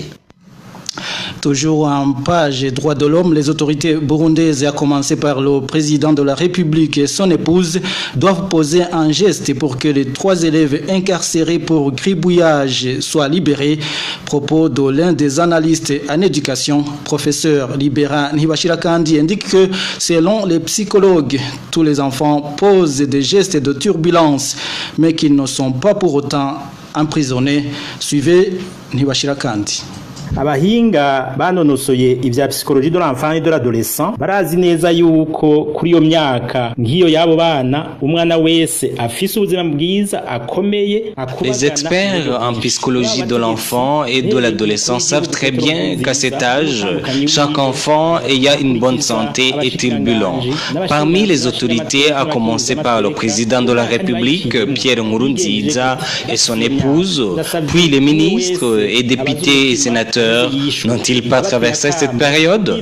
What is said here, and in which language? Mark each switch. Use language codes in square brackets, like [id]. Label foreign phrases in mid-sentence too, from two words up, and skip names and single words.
[fr] Toujours en page droits de l'homme, les autorités burundaises, à commencer par le président de la République et son épouse, doivent poser un geste pour que les 3 élèves incarcérés pour gribouillage soient libérés. Propos de l'un des analystes en éducation, professeur Libera Nibashirakandi, indique que selon les psychologues, tous les enfants posent des gestes de turbulence, mais qu'ils ne sont pas pour autant emprisonnés. Suivez Nibashirakandi. [rn] abahinga banonosoye ivya [fr] psychologie de l'enfant et de l'adolescent [rn] barazi neza yuko kuri iyo myaka ngiyo yabo bana umwana wese afise ubuzima bwiza akomeye. [fr] Les experts en psychologie de l'enfant et de l'adolescent savent très bien qu'à cet âge, chaque enfant ayant une bonne santé est turbulent. Parmi les autorités, à commencer par le président de la République, Pierre Nkurunziza, et son épouse, puis les ministres et députés et sénateurs éducateurs n'ont-ils pas traversé cette période?